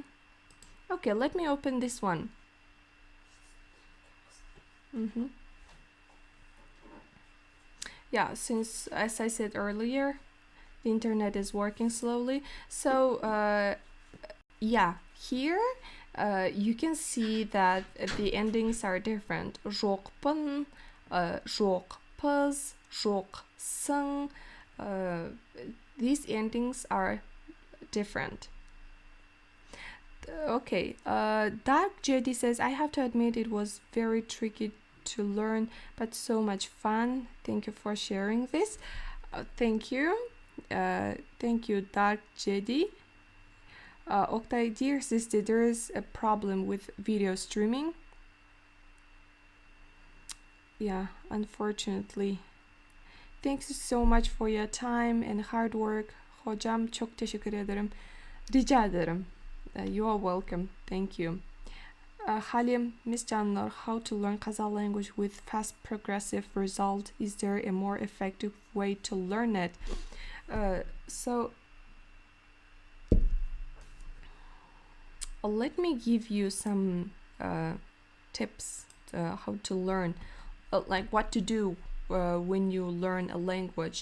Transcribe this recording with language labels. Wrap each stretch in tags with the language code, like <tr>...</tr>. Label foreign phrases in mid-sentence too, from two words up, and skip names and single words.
<en>Okay, let me open this one. Yeah, since as I said earlier, the internet is working slowly, so yeah, here you can see that the endings are different.</en> <kk>Жоқпын, жоқпыз, жоқсың.</kk> <en>These endings are different. Okay, Dark JD says, I have to admit it was very tricky to learn, but so much fun. Thank you for sharing this. Thank you. Thank you, Dark JD. Oktay, dear sister, there is a problem with video streaming. Yeah, unfortunately. Thanks so much for your time and hard work.</en> <tr>Hocam çok teşekkür ederim. Rica ederim.</tr> <en>You are welcome. Thank you. Halim, Miss Zhannur, how to learn Kazakh language with fast progressive result? Is there a more effective way to learn it? So let me give you some tips how to learn, like what to do when you learn a language.</en>